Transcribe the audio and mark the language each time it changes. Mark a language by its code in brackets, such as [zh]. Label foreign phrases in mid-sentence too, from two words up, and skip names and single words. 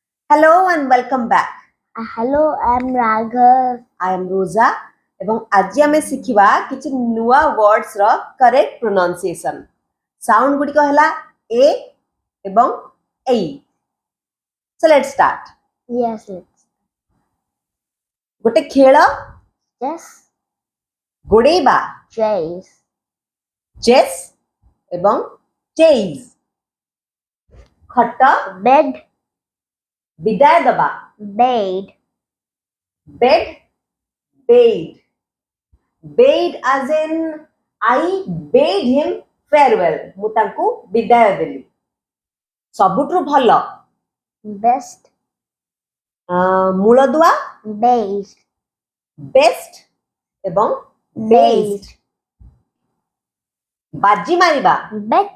[en] Hello and welcome back. Hello, I'm Raghav. I am Rosa. [or] ଏବଂ ଆଜି ଆମେ ଶିଖିବା କିଛି ନୂଆ words ର [en] correct pronunciation. [or] Sound ଗୁଡ଼ିକ ହେଲା a ଏବଂ ei. [en] So let's start. Yes, let's. [or] ଗୋଟେ ଖେଳ [en] Chess, [or] ଗୋଡ଼େଇବା [en] chase, chess ଏବଂ chase. [or] ଖଟ [en] bed, [or] ବିଦାୟ ଦେବା [en] bade, bed bade. Bade as in I bade him farewell. [or] ମୁଁ ତାଙ୍କୁ ବିଦାୟ ଦେଲି। ସବୁଠୁ ଭଲ [en] best, [or] ମୂଳଦୁଆ [en] based, [or] ବେଷ୍ଟ ଏବଂ [en] based, [or] ବାଜି ମାରିବା [en] bet,